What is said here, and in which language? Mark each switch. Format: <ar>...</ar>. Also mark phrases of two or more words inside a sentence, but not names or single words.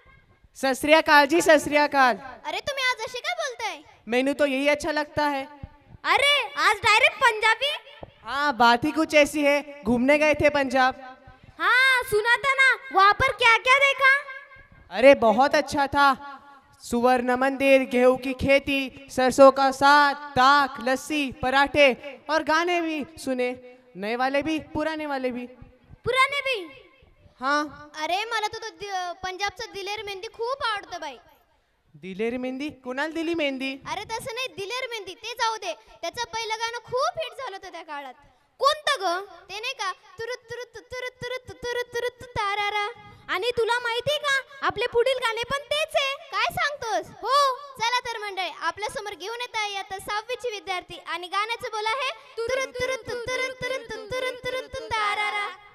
<pa>सत श्री अकाल जी, सत श्री अकाल.</pa> <mr>अरे तुम्ही आज असे काय बोलताय?</mr> <hi>मेनू तो यही अच्छा लगता है.</hi> <mr>अरे आज डायरेक्ट पंजाबी.</mr> <hi>हाँ, बात ही कुछ ऐसी है. घूमने गए थे पंजाब. हाँ सुना था ना, वहाँ पर क्या क्या देखा? अरे बहुत अच्छा था. सुवर्ण मंदिर, गेहूं की खेती, सरसों का साग, दाक, लस्सी, पराठे और गाने भी सुने. नए वाले भी, पुराने वाले भी. पुराने भी. हाँ.</hi> <mr>अरे मला तो पंजाबचं दिलेर मेहंदी खूप आवडतं बाई. दिलेरी मेहंदी? कुणाला दिली मेहंदी? अरे तसं नाही, दिलेर मेहंदी ते जाऊ दे. त्याचं पहिलं गाणं खूप हिट झालं होतं त्या काळात. कोणतं ग? ते नाही का तुरुत तुरुत तुरुत तुरुत तुरुत तुरुत तारारा. आणि तुला माहितीये का आपले पुढील गाणे पण तेच आहे. काय सांगतोस? हो. चला तर मंडळी, आपल्या समोर घेऊन येत आहे आता 6वी ची विद्यार्थी आणि गाण्याचं बोल आहे तुरुत तुरुत तुरुत तुरुत तुरुत तुरुत तारारा.</mr>